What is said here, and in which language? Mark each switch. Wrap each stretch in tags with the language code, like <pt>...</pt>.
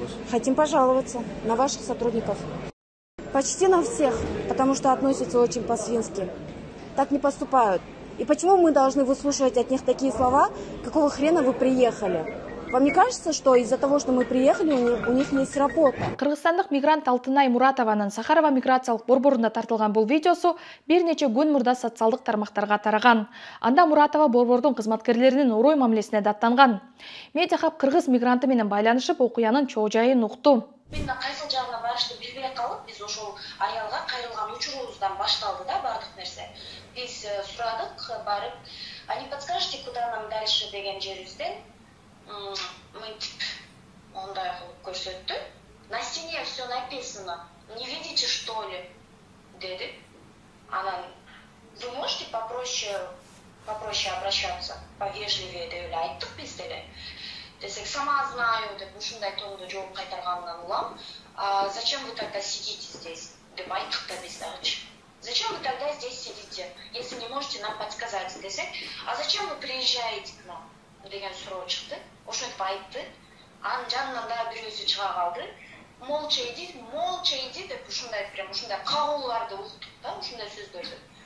<ru>Хотим пожаловаться на ваших сотрудников. Почти на всех, потому что относятся очень по-свински. Так не поступают. И почему мы должны выслушивать от них такие слова, какого хрена вы приехали? Вам не кажется, что из-за того, что мы приехали, у них есть работа?</ru> <ky>Кыргызстандык мигрант Алтынай Муратованын Сахарова миграциялык борборунда тартылган бул видеосу бир нече күн мурда социалдык тармактарга тараган. Анда Муратова борбордун кызматкерлеринин урой мамилесине даттанган. Медиахаб кыргыз мигранты менен байланышып окуянын чоо жайын укту. Мен кайсыл жагына барышты билбей калып, биз ошол аялга кайрылган учурубуздан башталды да бардык нерсе. Биз сурадык, барып,</ky> <ru>а не подскажете, куда нам дальше</ru> <ky>деген жерибизден мынтип ондай кылып көрсөттү.</ky> <ru>На стене все написано. Не видите, что ли?</ru> <ky>Деди. Анан,</ky> <ru>вы можете попроще обращаться, повежливее</ru> <ky>деп эле айттык биз деле. Десек,</ky> <ru>сама знаю,</ru> <ky>деп ушундай тондо жооп кайтарганынан улам.</ky> <ru>Зачем вы тогда сидите здесь?</ru> <ky>Деп айттык да биз дагычы.</ky> <ru>Зачем вы тогда здесь сидите, если не можете нам подсказать?</ru> <ky>Десек,</ky> <ru>а зачем вы приезжаете к нам?</ru> <ky>Деген суроо чыкты. Ошентип айтты. Анын жанынан дагы бирөөсү чыга калды.</ky> <ru>Молча иди</ru> <ky>деп ушундай прям ушундай кабылууларды уктук да, ушундай сөздөрдү.</ky>